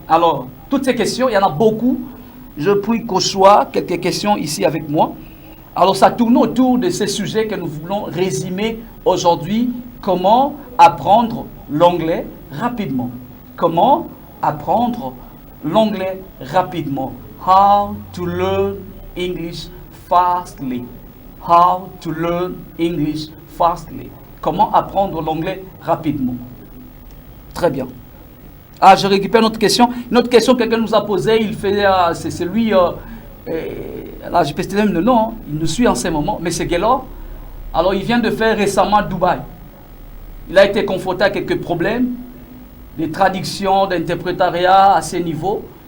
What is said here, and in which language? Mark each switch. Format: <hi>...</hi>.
<fr>Alors, toutes ces questions, il y en a beaucoup. Je prie qu'au soit quelques questions ici avec moi. Alors, ça tourne autour de ces sujets que nous voulons résumer aujourd'hui. Comment apprendre l'anglais rapidement? Comment apprendre l'anglais rapidement?</fr> <en>How to learn English fastly. How to learn English fastly.</en> <fr>Comment apprendre l'anglais rapidement? Très bien. Ah, je récupère une autre question. Une autre question que quelqu'un nous a posée, il fait, c'est lui, là je peux te donner le nom, il nous suit en ce moment, mais c'est Gaylor. Alors il vient de faire récemment Dubaï. Il a été confronté à quelques problèmes, de traduction, d'interprétariat à ces niveaux.</fr>